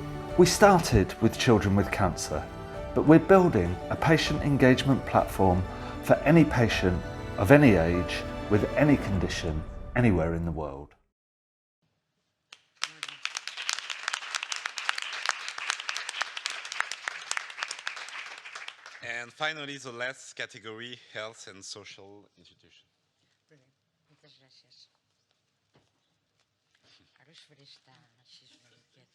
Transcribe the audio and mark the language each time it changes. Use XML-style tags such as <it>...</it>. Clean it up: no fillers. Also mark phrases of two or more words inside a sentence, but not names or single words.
<en>We started with children with cancer, but we're building a patient engagement platform for any patient of any age with any condition anywhere in the world. And finally, the last category, health and social institutions.</en> <ca>Moltes gràcies. Ara us faré estar així una miqueta.</ca>